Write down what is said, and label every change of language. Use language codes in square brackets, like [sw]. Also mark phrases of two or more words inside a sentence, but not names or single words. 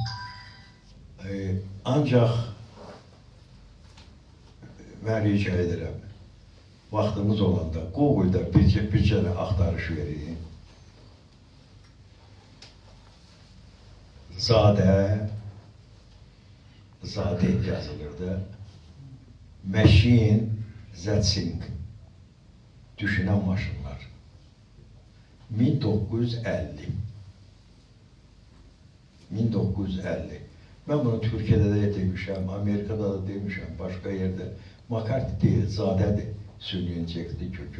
[az] Ancaq mən rica edirəm, vaxtımız olanda Google'da bir cənə axtarış vereyim. Zadə yazılırdı. [en] Machine that think, [az] düşünən maşınlar. 1950. Mən bunu Türkiyədə də demişəm, Amerikada da demişəm, başqa yerdə. McCarthy deyil, Zadədir, süni intellekti kökü.